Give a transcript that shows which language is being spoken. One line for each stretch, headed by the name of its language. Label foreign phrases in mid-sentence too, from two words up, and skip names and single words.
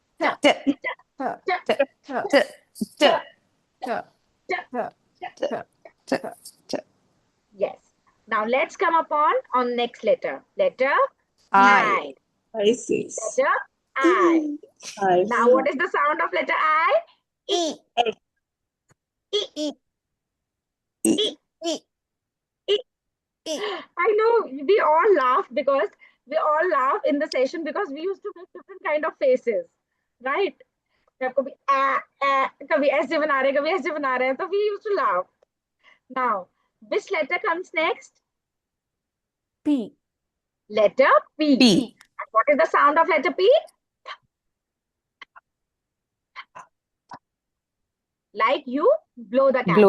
English: Yes. Now let's come upon on next letter. Letter I. I see. Letter I. Now what is the sound of letter I? E. E. E. E. E. E. I know we all laugh in the session because we used to make different kind of faces, right?
Hindi: कभी ऐसे बना रहे, कभी ऐसे बना रहे,
English: so we used to laugh. Now, which letter comes next? P. Letter P. P. And what is the sound of letter P? Like you blow the candle.